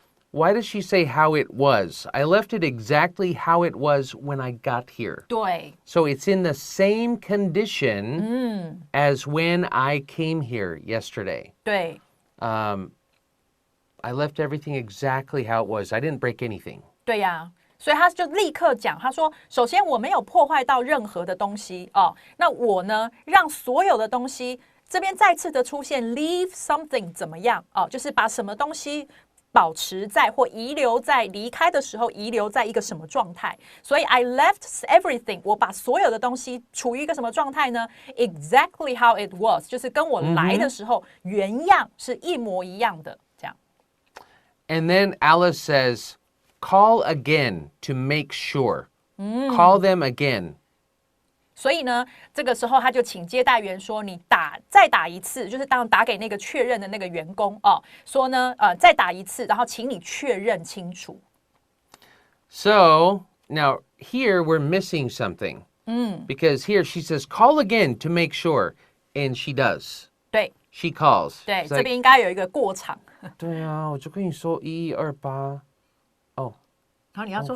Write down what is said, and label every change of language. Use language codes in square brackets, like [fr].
[en] Why does she say how it was? I left it exactly how it was when I got here. [zh] 对 [en] So it's in the same condition as when I came here yesterday. [zh] 对 [en] I left everything exactly how it was. I didn't break anything. [zh] 对呀，所以他就立刻讲，他说：首先我没有破坏到任何的东西哦，那我呢让所有的东西这边再次的出现 [en] leave something [zh] 怎么样哦，就是把什么东西保持在或遗留在离开的时候遗留在一个什么状态，所以 [en] I left everything [zh] 我把所有的东西处于一个什么状态呢 ？ [en] Exactly how it was [zh] 就是跟我来的时候原样是一模一样的这样。 [en] And then Alice says, call again to make sure. Call them again. [zh] 所以呢，这个时候他就请接待员说：“你再打一次，就是当打给那个确认的那个员工哦，说呢，再打一次，然后请你确认清楚。” [en] So now here we're missing something. Because here she says, call again to make sure. And she does. [zh] 对 [en] She calls. [zh] 对， [en] She's [zh] 这 [en] like, [zh] 边应该有一个过场。对啊，我就跟你说128。哦，然后你要说